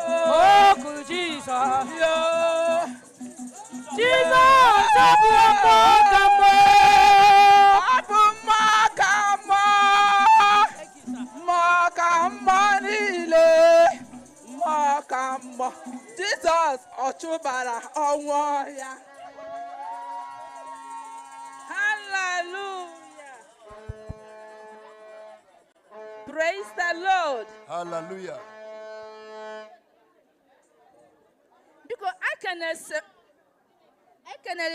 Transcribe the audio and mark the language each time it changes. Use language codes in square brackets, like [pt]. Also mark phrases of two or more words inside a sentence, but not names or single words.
[ig] Okwu Jizọs. Yo. Jizọs, ọ bụ ọkụ ka mmụọ. Ọ bụ mmụọ ka mmụọ. Mmụọ ka mmụọ niile. Mmụọ ka mmụọ. Jizọs, ọ chụbara ọnwụ ya. [en] Hallelujah. Praise the Lord. Hallelujah. Biko, I can, I can